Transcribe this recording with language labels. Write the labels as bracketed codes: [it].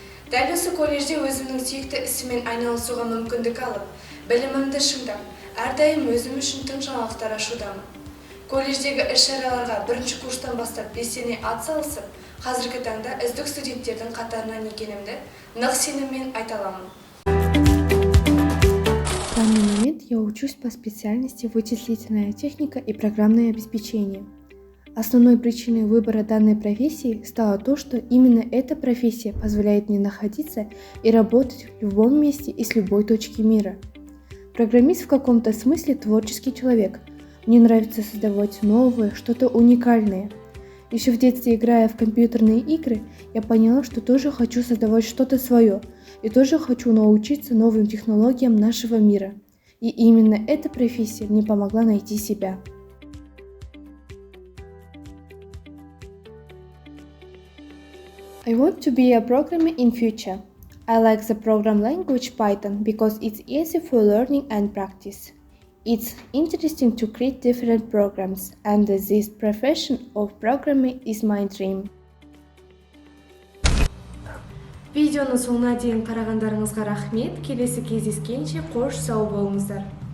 [kk] Дәл осы колледжде өзімнің сүйікті ісімен айналысуға мүмкіндік алып, білімімді шыңдап, әрдайым өзім үшін тың жаңалықтар ашудамын. Колледждегі іс-шараларға 1-ші курстан бастап белсене атсалысып, қазіргі таңда үздік студенттердің қатарынан екенімді нық сеніммен айта аламын. [ru] В данный момент я учусь по специальности вычислительная техника и программное обеспечение. Основной причиной выбора данной профессии стало то, что именно эта профессия позволяет мне находиться и работать в любом месте и с любой точки мира. Программист в каком-то смысле творческий человек. Мне нравится создавать новое, что-то уникальное. Еще в детстве, играя в компьютерные игры, я поняла, что тоже хочу создавать что-то свое и тоже хочу научиться новым технологиям нашего мира. И именно эта профессия мне помогла найти себя. [en] I want to be a programmer in future. I like the program language Python because it's easy for learning and practice. It's interesting to create different programs, and this profession of programming is my dream. [kk] Видеоны соңына дейін қарағандарыңызға рахмет. Келесі кездескенше қош сау болыңыздар.